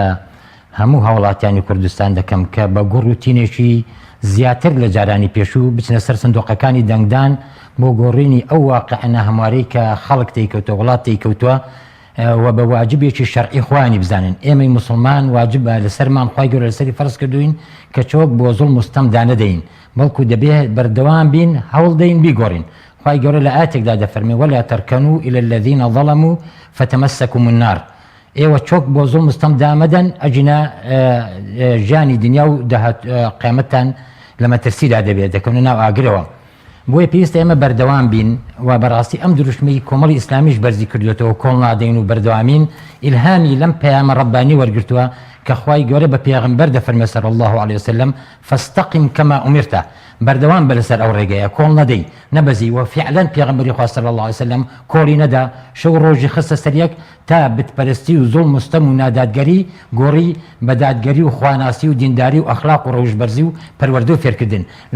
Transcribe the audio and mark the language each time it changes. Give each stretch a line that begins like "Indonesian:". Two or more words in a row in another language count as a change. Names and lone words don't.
Central Kurdish: هەموو هاوڵاتیانی کوردستان دەکەم کە بە گوڕ و تینێکی زیاتر لە جارانی پێشوو بچنە سەر سندوقەکانی دەنگدان بۆ گۆڕینی ئەو واقعە هەموارەی کە خەڵک تێکەوتە وڵات تێکەوتووە و بە واجبێکی شەرعی خوانی بزانن ئێمەی مسلمان واجبە لەسەرمان خوای گەورە لەسەری فەرز کردوین کە چۆک بۆ زوڵم و ستەمدا نەدەین بەڵکو دەبێت بەردەوام بین هەوڵ دەین بیگۆڕین خوای گەورە لە ئاەتێکدا دەفەرمێ
Arabic: وەلا تەرکەنوا إلى الذين ظلموا فتمسكم النار
Central Kurdish: ئێوە چۆک بۆ زوڵم و ستەمدا مەدەن ئەجینە ژیانی دنیا و قیامەتتان لە مەترسیدا دەبێت دەکەونە ناو ئاگرەوە بۆیە پێویستە ئێمە بەردەوام بین و بەڕاستی ئەم دروشمەی کۆمەڵی ئیسلامیش بەرزی کردوێتەوە کۆڵ نادەین و بەردەوامین ئیلهامی لەم پەیامە ڕەبانی وەرگرتووە کە خوای گەورە بە پێغەمبەر دەفەرمێ
Arabic: صلی الله عليه وسلم فاستقم كما أمرت
Central Kurdish: بەردەوام بە لەسەر ئەو ڕێگەیە کۆڵ نەدەی نەبەزی و فعلەن پێغەمبەری خوا
Arabic: صلی الله علیه وسلم
Central Kurdish: کۆڵی نەدا شەو ڕۆژی خستە سەریەک تا بتپەرستی و زوڵم و ستەم و نادادگەری گۆڕی بە دادگەری و خواناسی و دینداری و ئەخلاق و ڕەوشبەرزی و پەروەردە و فێرکردن لە